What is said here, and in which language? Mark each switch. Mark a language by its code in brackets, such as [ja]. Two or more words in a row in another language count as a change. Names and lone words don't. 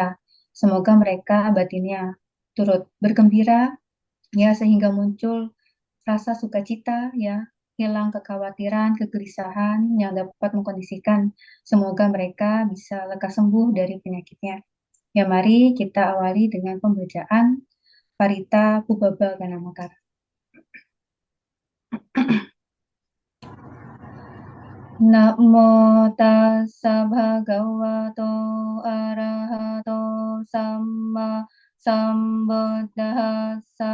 [id] Semoga mereka batinnya turut bergembira ya sehingga muncul rasa sukacita ya, hilang kekhawatiran, kegelisahan yang dapat mengkondisikan semoga mereka bisa lekas sembuh dari penyakitnya. Ya mari kita awali dengan pembacaan Parita Pubaba Ganamakara. [pi] Namo tassa bhagavato arahato samma sambuddhassa.